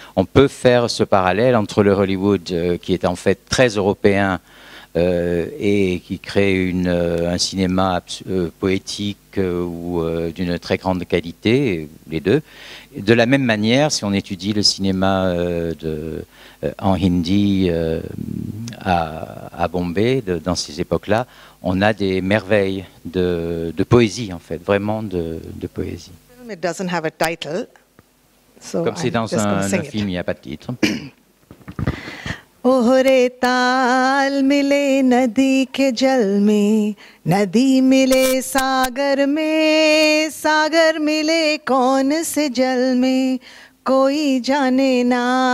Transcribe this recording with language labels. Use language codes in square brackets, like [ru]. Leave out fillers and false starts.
[fr] On peut faire ce parallèle entre le Hollywood qui est en fait très européen et qui crée un cinéma poétique ou d'une très grande qualité, les deux. De la même manière, si on étudie le cinéma en hindi à Bombay, dans ces époques-là, on a des merveilles de poésie, en fait, vraiment de poésie. [en] It doesn't have a title, so [fr] Comme c'est [en] I'm [fr] dans [en] just gonna [fr] un [en] sing [fr] film, il n'y a pas de titre. [hi] ओहरे ताल मिले नदी के जल में, नदी मिले सागर में, सागर मिले कौन से जल में, कोई जाने ना।